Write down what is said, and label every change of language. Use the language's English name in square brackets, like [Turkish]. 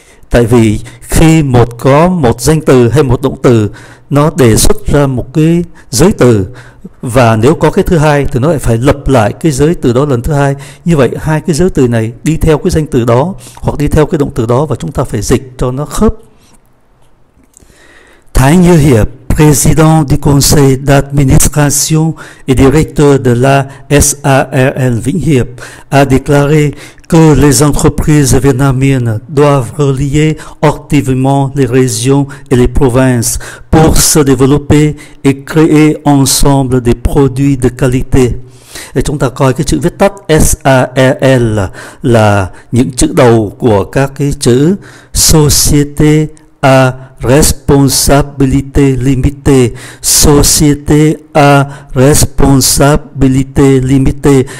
[Vietnamese] Tại vì khi có một danh từ hay một động từ nó đề xuất ra một cái giới từ, và nếu có cái thứ hai thì nó lại phải lặp lại cái giới từ đó lần thứ hai. Như vậy hai cái giới từ này đi theo cái danh từ đó hoặc đi theo cái động từ đó, và chúng ta phải dịch cho nó khớp. [French] Thái Như Hiệp, président du conseil d'administration et directeur de la SARL Vĩnh Hiệp, a déclaré que les entreprises vietnamiennes doivent relier activement les régions et les provinces pour se développer et créer ensemble des produits de qualité. [Vietnamese] Để chúng ta coi cái chữ viết tắt SARL là những chữ đầu của các cái chữ [French] Société à responsabilité limitée, [Vietnamese] société à responsabilité limitée.